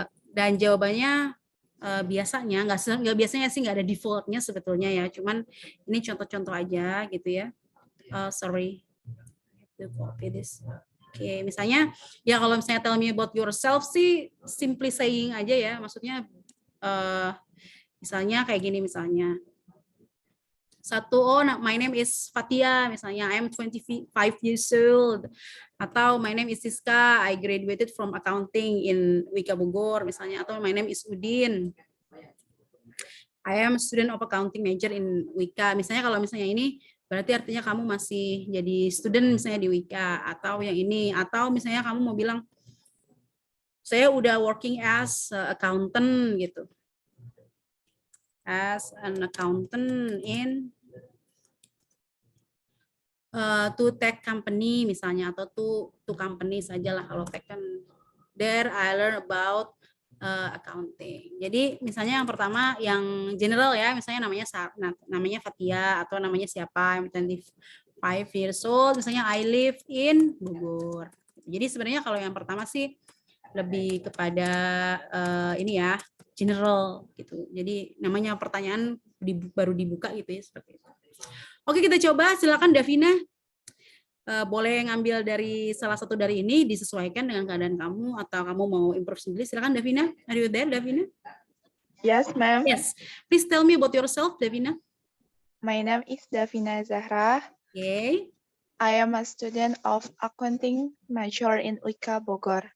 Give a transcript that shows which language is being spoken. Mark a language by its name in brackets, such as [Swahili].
[Indonesian] Dan jawabannya biasanya nggak biasanya sih, nggak ada defaultnya sebetulnya ya. Cuman ini contoh-contoh aja gitu ya. [English] Sorry, I have to copy this. [Indonesian] Oke, misalnya ya kalau misalnya [English] tell me about yourself [Indonesian] sih [English] simply saying [Indonesian] aja ya, maksudnya misalnya kayak gini misalnya. [English] My name is Fatia, misalnya I am 25 years old. Atau my name is Siska, I graduated from accounting in Wika Bogor misalnya. Atau my name is Udin, I am a student of accounting major in Wika. [Indonesian] Misalnya kalau misalnya ini berarti artinya kamu masih jadi student misalnya di Wika, atau yang ini, atau misalnya kamu mau bilang saya udah [English] working as accountant [Indonesian] gitu, [English] as an accountant in to tech company [Indonesian] misalnya, atau to company sajalah kalau tech kan. [English] There I learn about accounting. [Indonesian] Jadi misalnya yang pertama yang general ya, misalnya namanya Fatia atau namanya siapa, [English] 25 years old, [Indonesian] misalnya [English] I live in Bogor. [Indonesian] Jadi sebenarnya kalau yang pertama sih lebih kepada ini ya, general gitu. Jadi namanya pertanyaan baru dibuka gitu ya, seperti itu. Oke, kita coba. Silakan Davina. Boleh ngambil dari salah satu dari ini, disesuaikan dengan keadaan kamu, atau kamu mau improve sendiri. Silakan Davina. [English] Are you there, Davina? Yes, ma'am. Yes. Please tell me about yourself, Davina. My name is Davina Zahra. Okay. I am a student of accounting major in Wika Bogor.